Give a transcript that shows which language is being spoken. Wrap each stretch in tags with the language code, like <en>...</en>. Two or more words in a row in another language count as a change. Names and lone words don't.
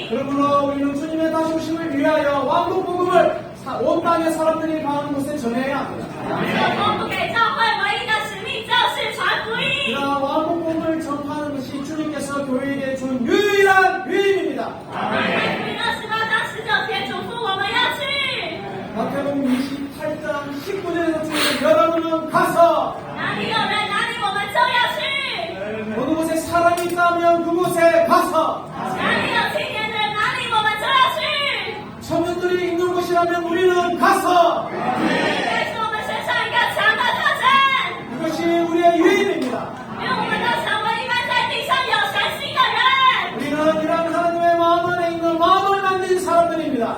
<ko>그러므로 우리는 주님의 다시 오심을 위하여 왕국 복음을 온 땅의 사람들이 가는 곳에 전해야 합니다.</ko> <zh>我们给教会唯一的使命就是传福音。</zh> <ko>그러나 왕국 복음을 전파하는 것이 주님께서 교회에게 준 유일한 위임입니다.</ko> <zh>福音28章19节嘱咐我们要去，</zh> <ko>마태복음 28장 19절에서 주님 여러분은 가서</ko> <zh>哪里有人，哪里我们就要去；</zh> <ko>어느 곳에 사람이 있다면 그곳에 가서</ko> <zh>哪里有青年人，哪里我们就要去。</zh> <ko>청년들이 있는 곳이라면 우리는 가서</ko> <zh>这是我们身上一个强的特征，</zh> <ko>그것이 우리의 유임입니다.</ko> <zh>因为我们都成为一般在地上有神心的人。</zh> <ko>우리는 이런 하나님의 마음 안에 있는 마음을 만든 사람들입니다.</ko>